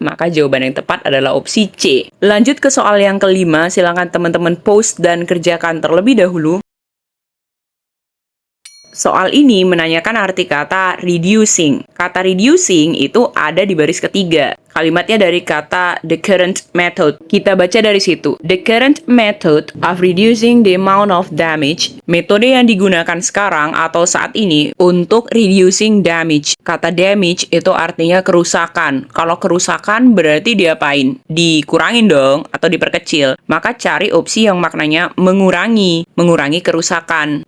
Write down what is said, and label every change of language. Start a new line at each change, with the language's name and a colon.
Indonesian: Maka jawaban yang tepat adalah opsi C. Lanjut ke soal yang kelima, silakan teman-teman pause dan kerjakan terlebih dahulu. Soal ini menanyakan arti kata reducing. Kata reducing itu ada di baris ketiga. Kalimatnya dari kata the current method. Kita baca dari situ.
English: The current method of reducing the amount of damage.
Indonesian: Metode yang digunakan sekarang atau saat ini untuk reducing damage. Kata damage itu artinya kerusakan. Kalau kerusakan berarti diapain? Dikurangin dong atau diperkecil. Maka cari opsi yang maknanya mengurangi kerusakan.